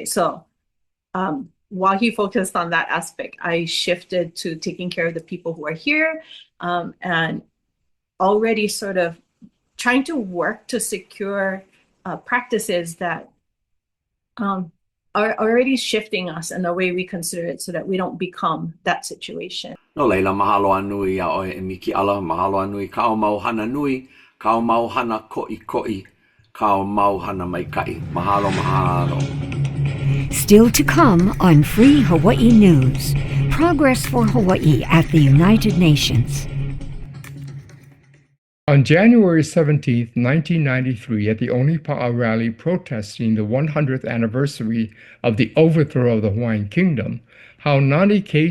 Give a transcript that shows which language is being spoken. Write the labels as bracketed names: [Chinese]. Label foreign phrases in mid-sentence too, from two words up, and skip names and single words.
[English] So while he focused on that aspect, I shifted to taking care of the people who are here, and already sort of trying to work to secure practices that are already shifting us in the way we consider it, so that we don't become that situation. [Hawaiian] No leila, mahalo anui a oe e miki ala, mahalo anui ka o mau hana nui, ka o mau hana ko'i, ka o mau hana maikai. Mahalo, mahalo. [English] Still to come on Free Hawaii News. Progress for Hawaii at the United Nations. On January 17, 1993, at the Onipa'a rally protesting the 100th anniversary of the overthrow of the Hawaiian Kingdom, Haunani K.